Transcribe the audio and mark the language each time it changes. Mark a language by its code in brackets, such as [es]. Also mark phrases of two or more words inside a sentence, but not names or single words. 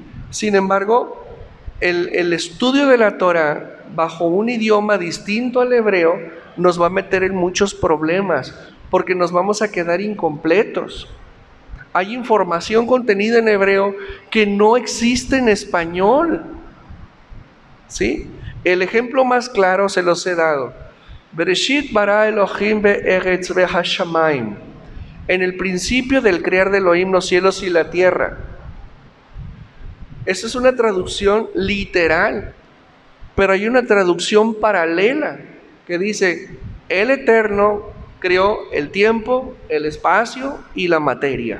[es] Sin embargo, el estudio de la Torah bajo un idioma distinto al hebreo nos va a meter en muchos problemas, porque nos vamos a quedar incompletos. Hay información contenida en hebreo que no existe en español, ¿sí? El ejemplo más claro se los he dado. [he] בראשית ברא אלהים בארץ והשמים. [es] En el principio del crear de Elohim los cielos y la tierra. Esa es una traducción literal, pero hay una traducción paralela que dice: el Eterno creó el tiempo, el espacio y la materia.